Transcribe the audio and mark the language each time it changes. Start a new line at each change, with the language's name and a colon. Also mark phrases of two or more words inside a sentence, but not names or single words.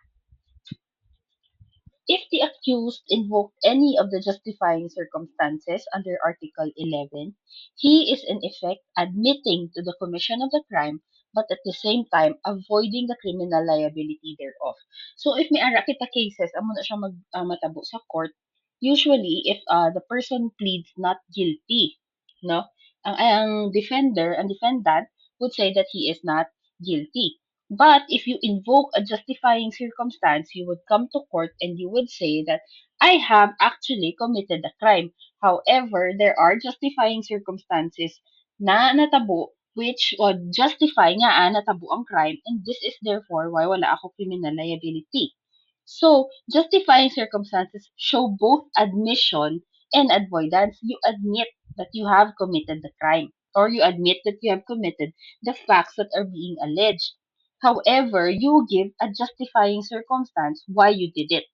English: If the accused invoked any of the justifying circumstances under Article 11, he is in effect admitting to the commission of the crime but at the same time avoiding the criminal liability thereof.
Hiligaynon: So if may ara kita cases, amo na siya matabo sa court,
English: usually if the person pleads not guilty,
Hiligaynon: no?
English: Ang defendant would say that he is not guilty. But if you invoke a justifying circumstance, you would come to court and you would say that I have actually committed a crime. However, there are justifying circumstances
Hiligaynon: na natabo
English: which would justify
Hiligaynon: nga natabo ang
English: crime and this is therefore why
Hiligaynon: wala ako
English: criminal liability. So, justifying circumstances show both admission and avoidance. You admit that you have committed the crime or you admit that you have committed the facts that are being alleged. However, you give a justifying circumstance why you did it.